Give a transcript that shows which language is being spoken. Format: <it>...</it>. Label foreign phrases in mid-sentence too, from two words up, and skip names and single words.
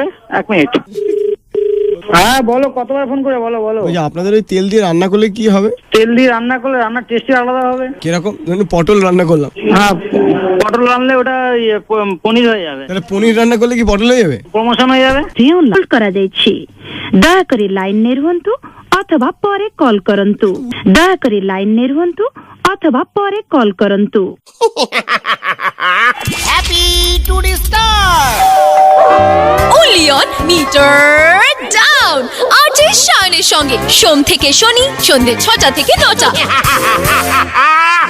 <bn>1 মিনিট। হ্যাঁ বলো, কতবার ফোন করে বলো। ওই যে আপনাদের ওই তেল দিয়ে রান্না করলে কি হবে? তেল দিয়ে রান্না করলে রান্নার টেস্টই আলাদা হবে। কিরকম? ধরুন পটল রান্না করলাম। হ্যাঁ, পটল রান্নলে ওটা পনির হয়ে যাবে। তাহলে পনির রান্না করলে কি পটল হয়ে যাবে? প্রমোশন হয়ে যাবে।</bn> <or>କଲ୍ କରାଯାଇଛି। ଦୟାକରି ଲାଇନରେ ରୁହନ୍ତୁ ଅଥବା ପରେ କଲ୍ କରନ୍ତୁ। ଦୟାକରି ଲାଇନରେ ରୁହନ୍ତୁ ଅଥବା ପରେ କଲ୍ କରନ୍ତୁ।</or> <en>happy to disturb only on meter down.</en> <bn>আরজে শায়নের সঙ্গে সোম থেকে শনি সন্ধ্যে 6টা থেকে 9টা।</bn>